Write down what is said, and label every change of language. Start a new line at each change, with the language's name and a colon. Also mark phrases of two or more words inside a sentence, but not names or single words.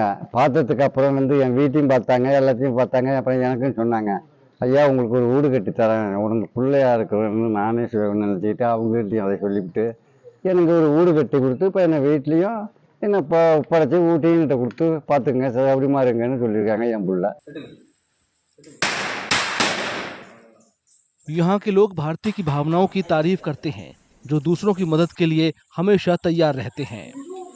Tamil: பார்த்ததுக்கு அப்புறம் வந்து என் வீட்டையும் பார்த்தாங்க, எல்லாத்தையும் பார்த்தாங்க. அப்புறம் எனக்கும் சொன்னாங்க, ஐயா உங்களுக்கு ஒரு வீடு கட்டி தரேன், உனக்கு பிள்ளையா இருக்கிறன்னு நானே நினச்சிக்கிட்டு அவங்ககிட்டையும் அதை சொல்லிவிட்டு எனக்கு ஒரு வீடு கட்டி கொடுத்து இப்போ என்னை வீட்லேயும் என்னை இப்போ ஒப்படைச்சி ஊட்டிங்கிட்ட கொடுத்து பார்த்துங்க சௌகரியமாக இருங்கன்னு சொல்லியிருக்காங்க என் பிள்ளை.
Hindi: यहाँ के लोग भारती की भावनाओं की तारीफ करते हैं, जो दूसरों की मदद के लिए हमेशा तैयार रहते हैं।